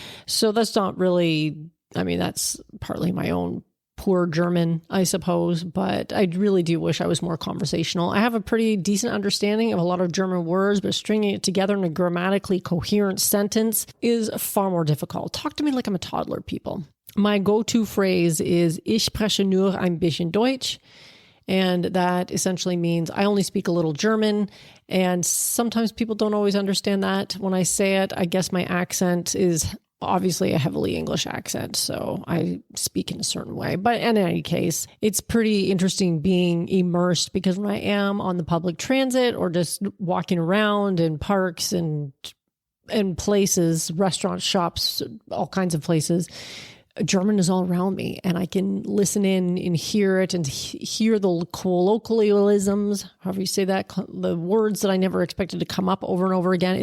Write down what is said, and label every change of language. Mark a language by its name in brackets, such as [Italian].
[English] So that's not really, I mean, that's partly my own poor German, I suppose, but I really do wish I was more conversational. I have a pretty decent understanding of a lot of German words, but stringing it together in a grammatically coherent sentence is far more difficult. Talk to me like I'm a toddler, people. My go-to phrase is, [German] ich spreche nur ein bisschen Deutsch. [English] And that essentially means I only speak a little German. And sometimes people don't always understand that when I say it. I guess my accent is obviously a heavily English accent, so I speak in a certain way. But in any case, it's pretty interesting being immersed, because when I am on the public transit or just walking around in parks and places, restaurants, shops, all kinds of places, German is all around me, and I can listen in and hear it and hear the colloquialisms, however you say that, the words that I never expected to come up over and over again.